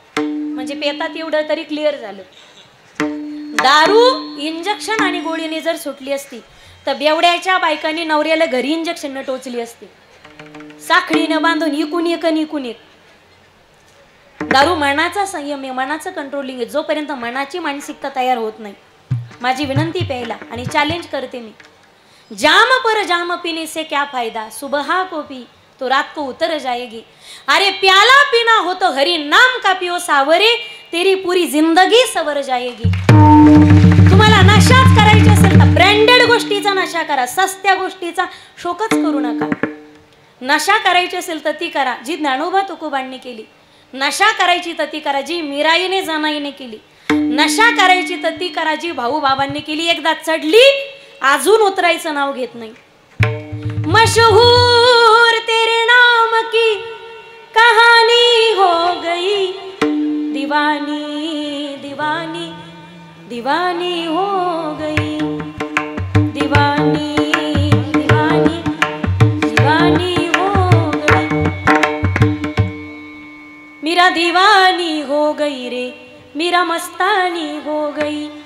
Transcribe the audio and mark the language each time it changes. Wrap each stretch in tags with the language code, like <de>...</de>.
<mr>म्हणजे पेतात एवढं तरी क्लिअर झालं. दारू इंजेक्शन आणि गोळीने जर सुटली असती तर बेवड्याच्या बायकांनी नवऱ्याला घरी इंजेक्शन टोचली असती, साखळीनं बांधून इकून एक आणि इकून एक. दारू मनाचा संयम आहे, मनाचं कंट्रोलिंग आहे. जोपर्यंत मनाची मानसिकता तयार होत नाही, माझी विनंती प्यायला आणि चॅलेंज करते मी,</mr> <hi>जाम पर जाम पीने से क्या फायदा, सुबह को पी तो रात को उतर जाएगी. अरे प्याला पीना हो तो हरी नाम का पियो सावरे, तेरी पूरी जिंदगी सवर जाएगी.</hi> <mr>तुम्हाला नशाच करायची असेल तर ब्रँडेड गोष्टीचा नशा करा, सस्त्या गोष्टीचा शोकच करू नका. नशा करायची असेल तर ती करा जी ज्ञानोबा तुकोबांनी केली. नशा करायची तर ती करा जी मीराईने जनाईने केली. नशा करायची तर ती करा जी भाऊ बाबांनी केली. एकदा चढली अजून उतरायचं नाव घेत नाही.</mr> <hi>मशहूर तेरे नाम की कहानी हो गई, दीवानी दीवानी दीवानी हो गई, दीवानी दीवानी दीवानी हो गई, मेरा दीवानी हो गई रे, मेरा मस्तानी हो गई.</hi>